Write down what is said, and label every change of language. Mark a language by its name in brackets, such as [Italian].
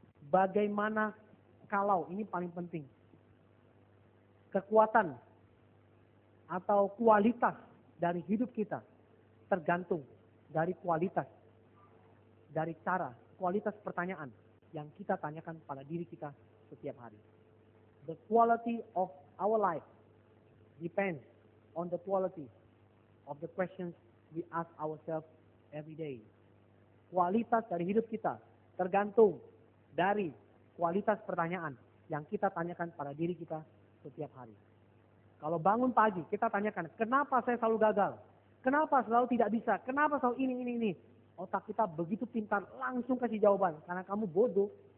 [Indonesian] Bagaimana kalau, ini paling penting. Kekuatan atau kualitas dari hidup kita tergantung dari kualitas, dari cara, kualitas pertanyaan yang kita tanyakan pada diri kita setiap hari. [English] The quality of our life depends on the quality of the questions we ask ourselves every day. [Indonesian] Kualitas dari hidup kita tergantung dari kualitas pertanyaan yang kita tanyakan pada diri kita setiap hari. Kalau bangun pagi, kita tanyakan, kenapa saya selalu gagal? Kenapa selalu tidak bisa? Kenapa selalu ini? Otak kita begitu pintar, langsung kasih jawaban. Karena kamu bodoh.